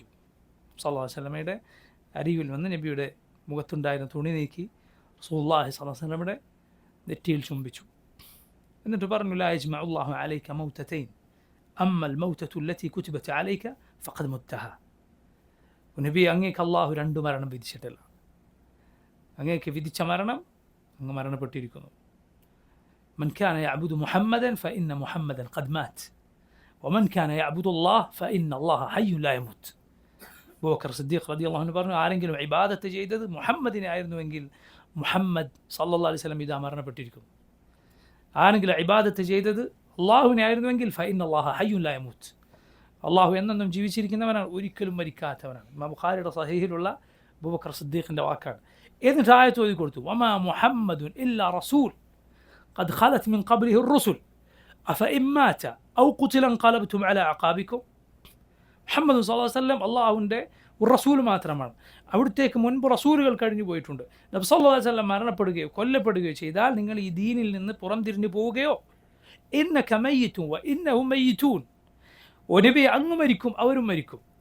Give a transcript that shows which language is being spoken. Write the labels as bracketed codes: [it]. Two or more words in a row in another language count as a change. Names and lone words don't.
[ar] صلى الله عليه [ml] വസല്ലമയുടെ അരികിൽ വന്ന് നബിയുടെ മുഖത്തുണ്ടായിരുന്ന തുണി നീക്കി റസൂലുള്ളാഹി [ar] صلى الله عليه [ml] വസല്ലമയുടെ നെറ്റിയിൽ ചുംബിച്ചു. എന്നിട്ട് പറഞ്ഞു, [ar] لا يجمع الله عليك موتتين أما الموتة التي كتبت عليك فقد متها. [ml] നബി, അങ്ങേക്ക് അല്ലാഹു രണ്ട് മരണം വിധിച്ചിട്ടില്ല. അങ്ങേക്ക് വിധിച്ച മരണം അങ്ങ് മരണപ്പെട്ടിരിക്കുന്നു. [ar] من كان يعبد محمدا فإن محمدا قد مات ومن كان يعبد الله فإن الله حي لا يموت. [ml] അബൂബക്കർ സിദ്ദീഖ് [ar] رضي الله عنه [ml] പറഞ്ഞു, ആരെങ്കിലും ഇബാദത്ത് ചെയ്തത് മുഹമ്മദിനെ ആയിരുന്നുവെങ്കിൽ മുഹമ്മദ് [ar] صلى الله عليه وسلم [ml] ഇതാ മരണപ്പെട്ടിരിക്കുന്നു. ആരെങ്കിലും ഇബാദത്ത് ചെയ്തത് അള്ളാഹുവിനെ ആയിരുന്നുവെങ്കിൽ [ar] فإن الله حي لا يموت, [ml] അള്ളാഹു എന്നെന്നും ജീവിച്ചിരിക്കുന്നവനാണ്, ഒരിക്കലും മരിക്കാത്തവനാണ്. ഇമാം ബുഖാരിയുടെ സഹീഹിലുള്ള അബൂബക്കർ സിദ്ദീഖിൻ്റെ വാക്കാണ്. എന്നിട്ട് ആയത്ത് ഓതി കൊടുത്തു, [ar] وما محمد إلا رسول قد خلت من قبله الرسل أفإن مات أو قتل انقلبتم على أعقابكم. [ml] മുഹമ്മദ് [ar] صلى الله عليه وسلم [ml] അള്ളാഹുവിൻ്റെ ഒരു റസൂൽ മാത്രമാണ്. അവിടത്തേക്ക് മുൻപ് റസൂലുകൾ കഴിഞ്ഞു പോയിട്ടുണ്ട്. നബി [ar] صلى الله عليه وسلم [ml] മരണപ്പെടുകയോ കൊല്ലപ്പെടുകയോ ചെയ്താൽ നിങ്ങൾ ഈ ദീനിൽ നിന്ന് പുറംതിരിഞ്ഞു പോവുകയോ, [ar] إنك ميت وإنهم ميتون, [ml] ഓ നബി അങ്ങ് മരിക്കും അവരും മരിക്കും.